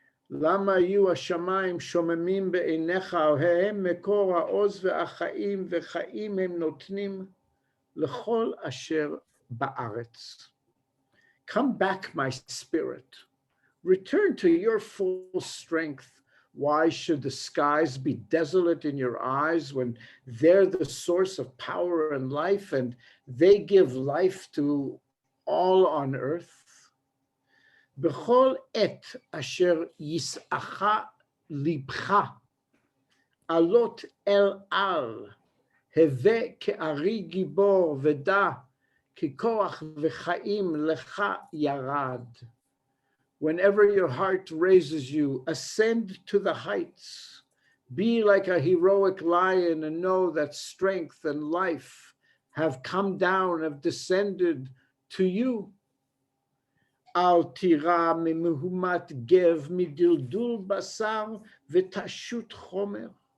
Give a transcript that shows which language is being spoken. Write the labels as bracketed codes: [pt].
[he] למה יהיו השמיים שוממים בעיניך, הם מקור העוז והחיים, וחיים הם נותנים לכל אשר בארץ. [en] Come back, my spirit. Return to your full strength. Why should the skies be desolate in your eyes when they're the source of power and life, and they give life to all on earth? [he] בכל עת אשר יסעך לבך, עלות אל על, הווה כארי גיבור ודע, כי כוח וחיים לך ירד. [en] Whenever your heart raises you, ascend to the heights. Be like a heroic lion and know that strength and life have come down, have descended to you. [he] Al tira memuhumat gev midildul basar v'tashut chomer.